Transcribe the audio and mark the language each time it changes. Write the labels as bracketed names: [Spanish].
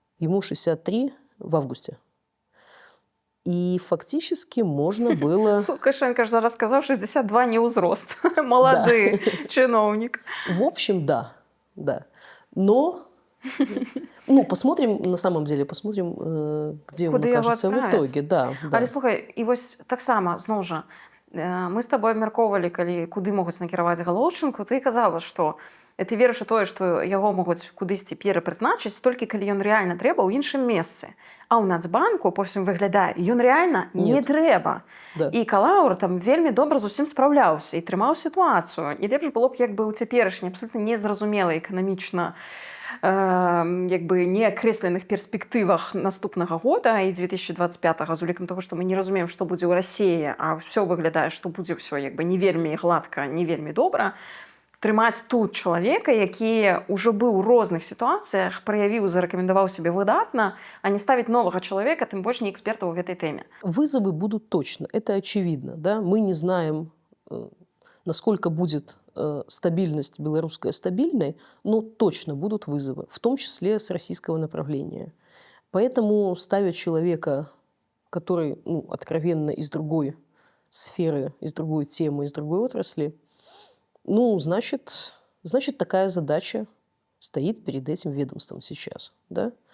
[Russian] Ему 63 в августе. И фактически можно было... [Belarusian] Лукашенко же зараз сказал, 62 не ўзрост. [Russian] Молодый чиновник. В общем, да. Но, ну, посмотрим, на самом деле, посмотрим, где он окажется в итоге. Да. [Belarusian] Але слухай, і вось таксама, зноў жа, мы з табой абмяркоўвалі, калі куды могуць накіраваць Галоўчынку, ты казала, што ты верыш у тое, што яго могуць кудысьці перапрызначыць толькі калі ён рэальна трэба ў іншым месцы. А ў Нацбанку, по всім выглядае, ён рэальна не трэба. [Russian] Да. [Belarusian] І Калаур там вельмі добра з усім спраўляўся і трымаў сітуацыю. І лепш было б, як бы ў цяперашні абсолютна незразумелай эканамічна як бы неакрэсленых перспектывах наступнага года і 2025 з улікам таго, што мы не разумеем, што будзе ў Расіі, а ўсё выглядае, што будзе ўсё як бы не вельмі гладка, не вельмі добра, трымаць тут чалавека, які ўжо быў у розных сітуацыях, праявіў, зарэкамендаваў сябе выдатна, а не ставіць новага чалавека, тым больш не эксперта ў гэтай тэме. [Russian] Вызовы будут точно, это очевидно. Да? Мы не знаем, насколько будет стабильность белорусская стабильной, но точно будут вызовы, в том числе с российского направления. Поэтому ставить человека, который откровенно из другой сферы, из другой темы, из другой отрасли, значит, такая задача стоит перед этим ведомством сейчас. Да?